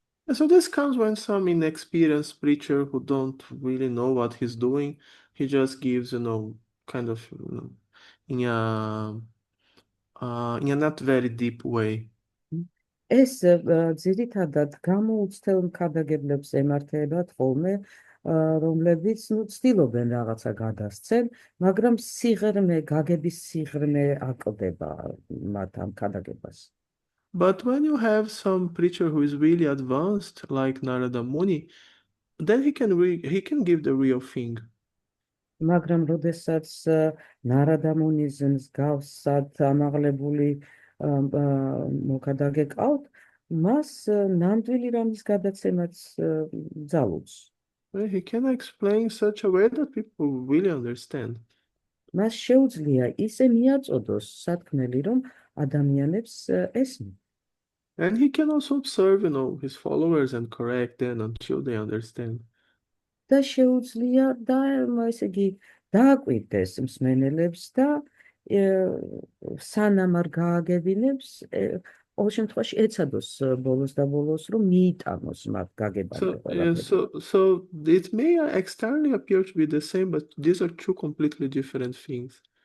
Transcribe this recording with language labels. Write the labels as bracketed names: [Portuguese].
[English] So this comes when some inexperienced preacher who don't really know what he's doing, he just gives, kind of, in a not very deep way. [Georgian] ეს ძირითადად გამოუცდელ ქადაგებლებს ემართებათ ხოლმე, რომლებიც ცდილობენ რაღაცა გადასცენ, მაგრამ გაგების სიღრმე აკლდება მათ ამ ქადაგებას. [English] But when you have some preacher who is really advanced, like Narada Muni, then he can give the real thing. [Georgian] მაგრამ როდესაც ნარადა მუნის მსგავსად ამაღლებული მოქადაგე ყავთ, მას ნამდვილი რამის გადაცემაც ძალუძს. [English] He can explain such a way that people really understand. [Georgian] მას შეუძლია ისე მიაწოდოს სათქმელი, რომ ადამიანებს ესმის. [English] And he can also observe, his followers and correct them until they understand. [Georgian] და შეუძლია და ესე იგი დააკვირდეს მსმენელებს და სანამ არ გააგებინებს ყოველ შემთხვევაში ეცადოს ბოლოს და ბოლოს რომ მიიტანოს მათ გაგებამდე ყველაფერი. [English] So it may externally appear to be the same, but these are two completely different things.